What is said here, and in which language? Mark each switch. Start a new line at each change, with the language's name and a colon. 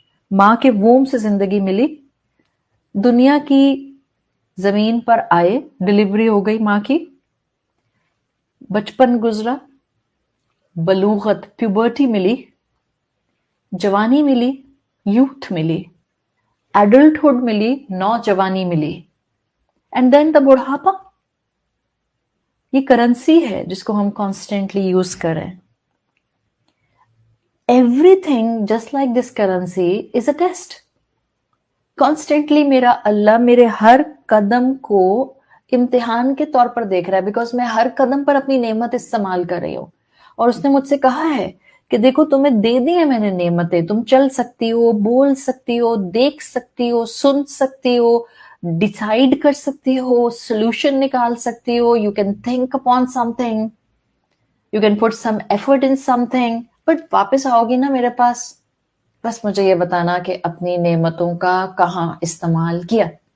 Urdu: ماں کے ووم سے زندگی ملی, دنیا کی زمین پر آئے, ڈلیوری ہو گئی ماں کی, بچپن گزرا, بلوغت پیوبرٹی ملی, جوانی ملی, یوتھ ملی, ایڈلٹہڈ ملی, نوجوانی ملی,
English: and then the
Urdu: بڑھاپا. یہ کرنسی ہے جس کو ہم کانسٹینٹلی یوز کریں.
English: Everything just like this currency is a test.
Urdu: Constantly میرا اللہ میرے ہر قدم کو امتحان کے طور پر دیکھ رہا ہے, بیکاز میں ہر قدم پر اپنی نعمت استعمال کر رہی ہوں. اور اس نے مجھ سے کہا ہے کہ دیکھو تمہیں دے دی ہے میں نے نعمتیں, تم چل سکتی ہو, بول سکتی ہو, دیکھ سکتی ہو, سن سکتی ہو, ڈیسائیڈ کر سکتی ہو, سولوشن نکال سکتی ہو,
English: you can think upon something, you can put some effort in something,
Urdu: but واپس آؤ گی نا میرے پاس, بس مجھے یہ بتانا کہ اپنی نعمتوں کا کہاں استعمال کیا.